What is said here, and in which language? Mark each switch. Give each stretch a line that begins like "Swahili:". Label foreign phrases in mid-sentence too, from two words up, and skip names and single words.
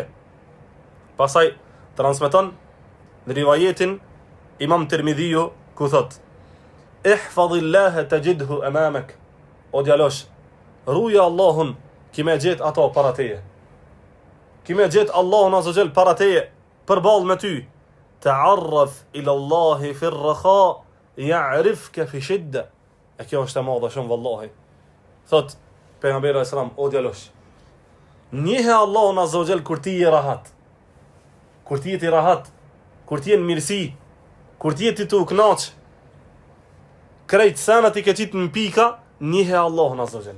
Albanian: Pasaj, transmeton në rivajetin Imam Tirmidhiu, ku thot,
Arabic: احفظ الله تجده أمامك.
Albanian: O djalosh, ruja Allahun, kime gjet ato para teje. Kime gjet Allahun
Arabic: عز وجل
Albanian: para teje, përballë me ty.
Arabic: تعرف إلى الله في الرخاء يعرفك في الشدة.
Albanian: E kjo është e madhe shumë vallahi. Thot pejgamberi sallam, o djalosh, njihe Allahun
Arabic: عز وجل
Albanian: kur ti je rahat. Kur ti je rahat, kur ti je në mirësi, kur ti je ti të kënaq, krejt sanat i ke qitë në pika, njihe Allahun
Arabic: عز وجل.